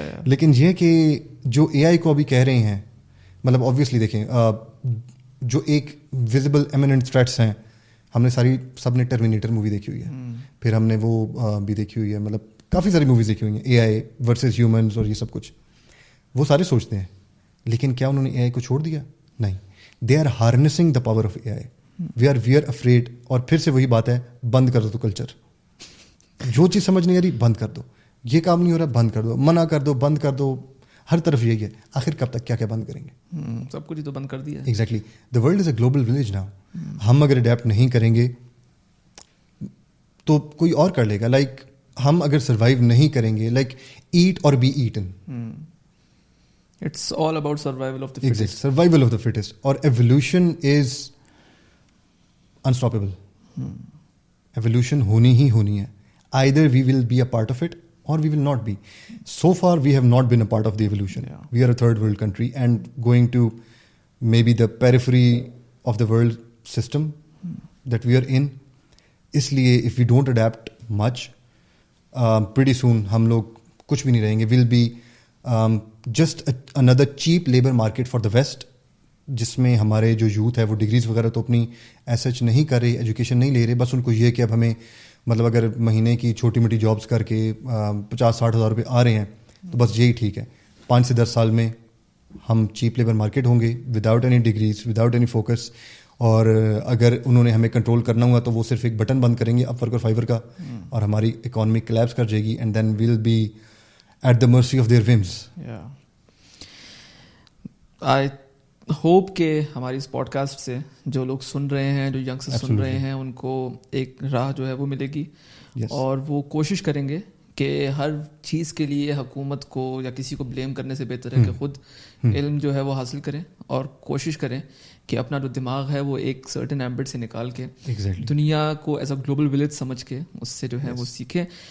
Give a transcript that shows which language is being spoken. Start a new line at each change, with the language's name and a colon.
Urdu: لیکن یہ کہ جو اے آئی کو ابھی کہہ رہے ہیں, مطلب obviously دیکھیں جو ایک visible imminent threats ہیں, ہم نے سب نے ٹرمینیٹر مووی دیکھی ہوئی ہے, پھر ہم نے وہ بھی دیکھی ہوئی ہے, مطلب کافی ساری موویز دیکھی ہوئی ہیں, اے آئی ورسز ہیومنز اور یہ سب کچھ. وہ سارے سوچتے ہیں, لیکن کیا انہوں نے اے آئی کو چھوڑ دیا؟ نہیں.
English: They are harnessing the power of A I. We are afraid.
Urdu: اور پھر سے وہی بات ہے, بند کر دو کلچر. جو چیز سمجھ نہیں آ رہی بند کر دو, یہ کام نہیں ہو رہا بند کر دو, منع کر دو, بند کر دو, ہر طرف یہی ہے. آخر کب تک کیا کیا بند کریں گے؟ سب کچھ تو بند کر دیا.
English: Exactly. The world is a global village now.
Urdu: ہم اگر اڈیپٹ نہیں کریں گے تو کوئی اور کر لے گا. لائک ہم اگر سروائیو نہیں کریں گے, لائک
English: Eat or be eaten. It's all about survival of the fittest. Survival of the fittest. اور evolution is unstoppable.
Urdu: ایولیوشن ہونی ہی ہونی ہے.
English: Either we will be a part of it or we will not be. So far we have not been a part of the evolution. We are a third world country and going to maybe the periphery of the world system that we are in.
Urdu: اس لیے
English: if we don't adapt much, pretty soon
Urdu: ہم لوگ کچھ بھی نہیں رہیں گے.
English: We'll be just another cheap labor market for the West,
Urdu: جس میں ہمارے جو یوتھ ہے وہ ڈگریز وغیرہ تو اپنی ایسچ نہیں کر رہے, ایجوکیشن نہیں لے رہے. بس ان کو یہ کہ اب ہمیں مطلب اگر مہینے کی چھوٹی موٹی جابس کر کے 50-60 ہزار روپے آ رہے ہیں تو بس یہی ٹھیک ہے. 5 سے 10 سال میں ہم چیپ لیبر مارکیٹ ہوں گے, without any degrees, without any focus. اور اگر انہوں نے ہمیں کنٹرول کرنا ہوا تو وہ صرف ایک بٹن بند کریں گے اپ ورک اور فائیور کا, اور ہماری اکانومی کلیپس کر جائے گی.
English: And then we'll be at the mercy of their whims.
Urdu: I hope کہ ہماری اس پوڈ کاسٹ سے جو لوگ سن رہے ہیں, جو ینگسٹر سن رہے ہیں, ان کو ایک راہ جو ہے وہ ملے گی. اور وہ کوشش کریں گے کہ ہر چیز کے لیے حکومت کو یا کسی کو بلیم کرنے سے بہتر ہے کہ خود علم جو ہے وہ حاصل کریں, اور کوشش کریں کہ اپنا جو دماغ ہے وہ ایک سرٹن ایمبٹ سے نکال کے دنیا کو ایز اے گلوبل ولیج سمجھ کے اس سے جو ہے وہ سیکھیں.